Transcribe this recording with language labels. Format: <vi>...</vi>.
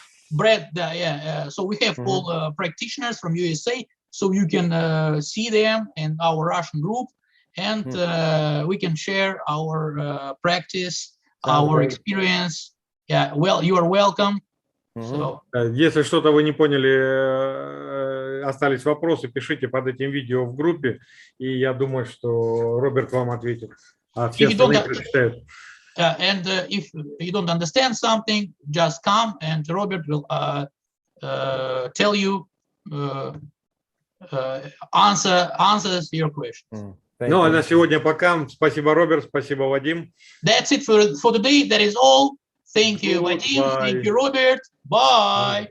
<en>Brad, so we have all practitioners from USA. So you can see them in our Russian group, and we can share our practice, our experience. Yeah, well, you are welcome. So.</en> <ru>Если что-то вы не поняли, остались вопросы, пишите под этим видео в группе, и я думаю, что Роберт вам ответит. А все остальные прочитают.</ru> <en>And if you don't understand something, just come, and Robert will tell you. Answers your questions.</en> <ru>Ну, а на сегодня пока. Спасибо, Роберт. Спасибо, Вадим.</ru> <en>That's it for today. That is all. Thank you, Vadim. Thank you, Robert. Bye.</en>